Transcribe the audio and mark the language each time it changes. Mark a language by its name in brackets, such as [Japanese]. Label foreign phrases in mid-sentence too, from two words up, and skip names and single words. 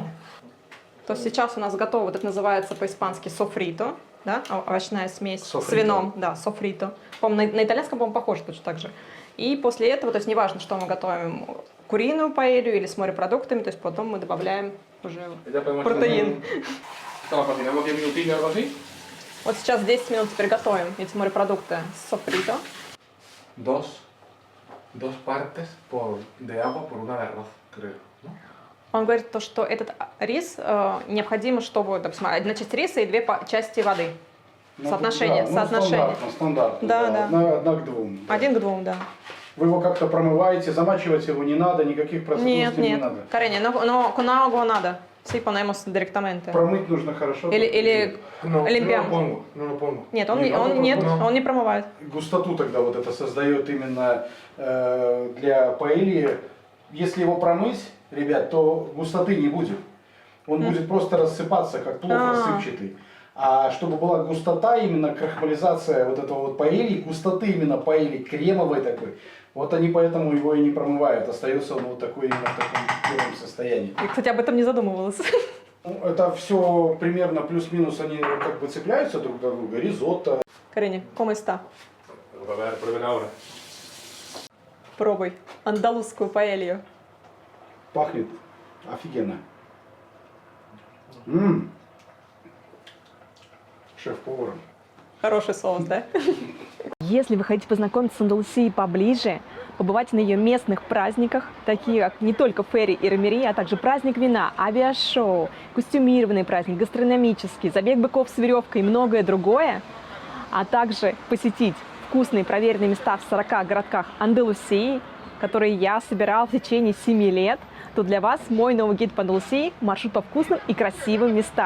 [Russian] То сейчас у нас готово, вот это называется по-испански софрито, да, овощная смесь с Софрито. вином, да, софрито. По-моему, на итальянском, по-моему, похоже точно так же. И после этого, то есть неважно, что мы готовим, куриную паэлью или с морепродуктами, то есть потом мы добавляем уже [Spanish] Ya podemos [Russian] протеин. [Spanish] Esto lo cocinamos 10 minutillos o algo así. [Russian] Вот сейчас 10 минут теперь готовим эти морепродукты с софрито. [Spanish] Dos partes de agua por una de arroz, creo. ¿no? [Russian] Он говорит то, что этот рис необходимо, чтобы, допустим, одна часть риса и две части воды. Ну, Соотношение, да, ну, соотношение. Стандартно. Да, да. Одна к двум. Да. 1 к 2, да. Вы его как-то промываете, замачивать его не надо, никаких процедур с Нет, ним не нет. надо. Кареня, но [Spanish] con agua [Russian] надо. [Spanish] Sí, ponemos directamente. [Russian] Промыть нужно хорошо. Или [Spanish] No, no limpiamos. no lo pongo. [Russian] Нет, он, Не, нет, [Spanish] no. [Russian] он не промывает. Густоту тогда вот это создает именно для паэльи. Если его промыть, ребят, то густоты не будет. Он будет просто рассыпаться, как плов рассыпчатый. А чтобы была густота, именно крахмализация вот этого вот паэльи, густоты именно паэльи, кремовой такой, вот они поэтому его и не промывают. Остается он вот такой именно в таком первом состоянии. Я, кстати, об этом не задумывалась. Ну, это все примерно плюс-минус, они как бы цепляются друг друга, друга. Ризотто. Кареня, [Spanish] ¿cómo está? Prueben ahora. [Russian] Пробуй андалузскую паэлью. Пахнет офигенно. Шеф-поваром. Хороший соус, да? Если вы хотите познакомиться с Андалусией поближе, побывать на ее местных праздниках, такие как не только ферри и ромери, а также праздник вина, авиашоу, костюмированный праздник, гастрономический, забег быков с веревкой и многое другое, а также посетить вкусные проверенные места в 40 городках Андалусии, которые я собирала в течение 7 лет, то для вас мой новый гид по Андалусии – маршрут по вкусным и красивым местам.